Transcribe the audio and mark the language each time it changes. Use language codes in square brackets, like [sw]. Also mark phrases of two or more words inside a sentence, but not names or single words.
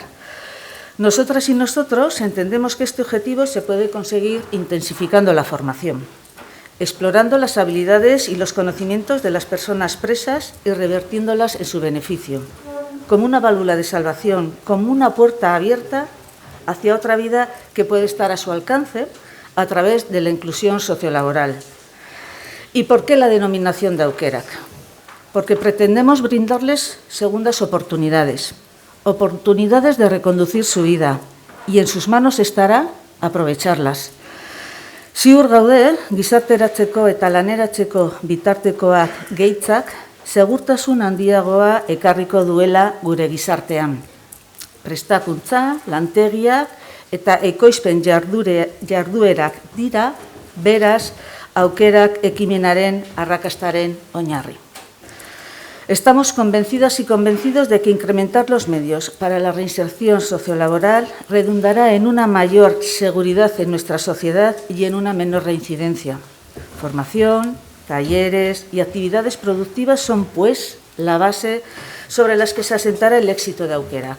[es] Nosotras y nosotros entendemos que este objetivo se puede conseguir intensificando la formación, explorando las habilidades y los conocimientos de las personas presas y revertiéndolas en su beneficio, como una válvula de salvación, como una puerta abierta hacia otra vida que puede estar a su alcance a través de la inclusión sociolaboral. ¿Y por qué la denominación de Aukerak? Porque pretendemos brindarles segundas oportunidades de reconducir su vida, y en sus manos estará aprovecharlas. [eu] Ziur gaude, gizarteratzeko eta laneratzeko bitartekoak gehitzak, segurtasun handiagoa ekarriko duela gure gizartean. Prestakuntza, lantegiak eta ekoizpen jarduerak dira, beraz, aukerak ekimenaren arrakastaren oinarri. [es] Estamos convencidas y convencidos de que incrementar los medios para la reinserción sociolaboral redundará en una mayor seguridad en nuestra sociedad y en una menor reincidencia. Formación, talleres y actividades productivas son, pues, la base sobre las que se asentará el éxito de Aukerak.